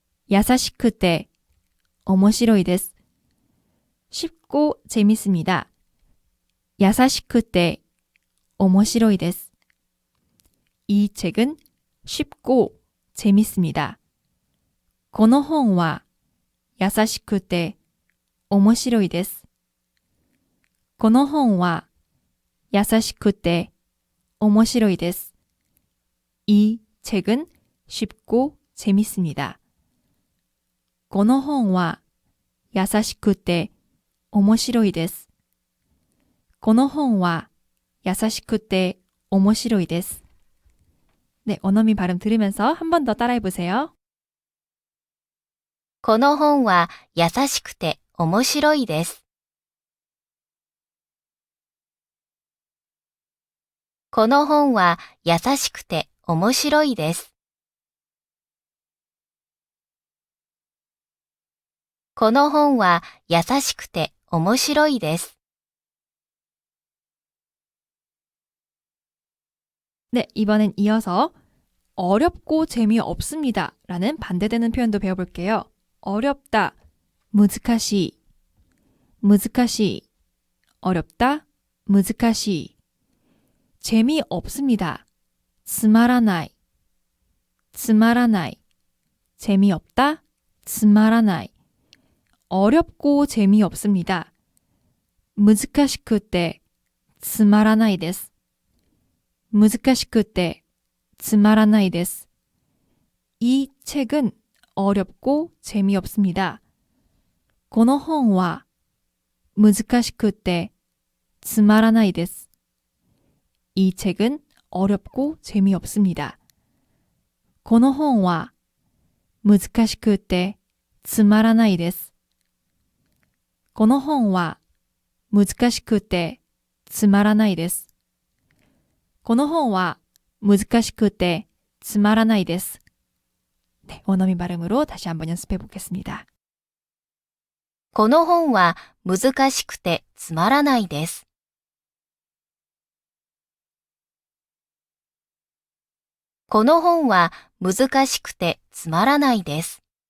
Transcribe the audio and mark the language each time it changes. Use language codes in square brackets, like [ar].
[ja] 야사시쿠테, 오모시로이 데스. [ko] 쉽고 재밌습니다. [ja] 야사시쿠테, 오모시로이 데스. [ko] 이 책은 쉽고 재밌습니다. [ja] この本は優しくて面白いです。この本は優しくて面白いです. [ko] 이 책은 쉽고 재밌습니다. [ja] この本は優しくて面白いです. この本は優しくて面白いです. [ko] 네, 원어민 발음 들으면서 한 번 더 따라해 보세요. [ja] この本は優しくて面白いです。この本は優しくて面白いです。この本は優しくて面白いです。 [ko] 네, 이번엔 이어서 어렵고 재미없습니다 라는 반대되는 표현도 배워볼게요. 어렵다, 難しい, 難しい, 어렵다, 難しい. 재미없습니다, つまらない, つまらない, 재미없다, つまらない. 어렵고 재미없습니다. [ja] 難しくてつまらないです.難しくてつまらないです. [ko] 이 책은 어렵고 재미없습니다. [ja] この本は難しくてつまらないです. [ko] 이 책은 어렵고 재미없습니다. [ja] この本は難しくてつまらないです. この本は難しくてつまらないです. この本は難しくてつまらないです. [ko] 네, 원어민 발음으로 다시 한번 연습해 보겠습니다. [ja] この本は難しくてつまらないです。この本は難しくてつまらないです。